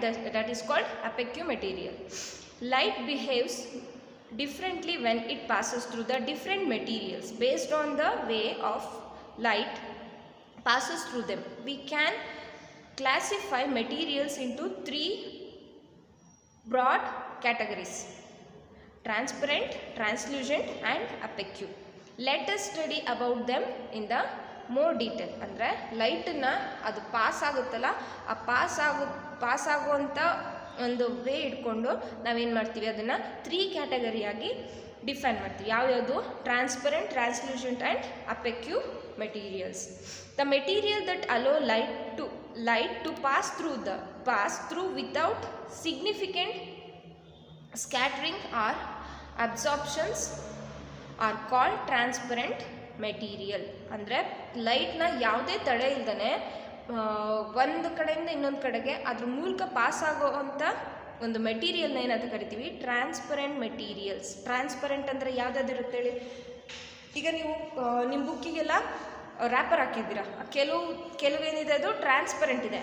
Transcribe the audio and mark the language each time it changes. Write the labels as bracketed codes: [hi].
[en] That is called opaque material. Light behaves differently when it passes through the different materials based on the way of light passes through them. We can classify materials into 3 broad categories: transparent, translucent and opaque. Let us study about them in the more detail. [kn] ಅಂದರೆ ಲೈಟನ್ನು ಅದು pass ಆಗುತ್ತಲ್ಲ, ಆ pass ಆಗುವಂಥ ಒಂದು way ಇಟ್ಕೊಂಡು ನಾವೇನು ಮಾಡ್ತೀವಿ, ಅದನ್ನು 3 ಕ್ಯಾಟಗರಿಯಾಗಿ ಡಿಫೈನ್ ಮಾಡ್ತೀವಿ. ಯಾವ್ಯಾವುದು? [en] Transparent, translucent and opaque materials. The material that allow light to pass through without significant scattering or absorptions are called transparent material. [kn] ಅಂದರೆ ಲೈಟ್ನ ಯಾವುದೇ ತಡೆ ಇಲ್ದೇ ಒಂದು ಕಡೆಯಿಂದ ಇನ್ನೊಂದು ಕಡೆಗೆ ಅದ್ರ ಮೂಲಕ ಪಾಸ್ ಆಗೋವಂಥ ಒಂದು ಮೆಟೀರಿಯಲ್ನ ಏನಂತ ಕರಿತೀವಿ? Transparent materials. ಟ್ರಾನ್ಸ್ಪರೆಂಟ್ ಅಂದರೆ ಯಾವುದಾದಿರುತ್ತೆ ಹೇಳಿ? ಈಗ ನೀವು ನಿಮ್ಮ ಬುಕ್ಕಿಗೆಲ್ಲ ರ್ಯಾಪರ್ ಹಾಕಿದ್ದೀರಾ, ಕೆಲವೇನಿದೆ ಅದು ಟ್ರಾನ್ಸ್ಪರೆಂಟ್ ಇದೆ.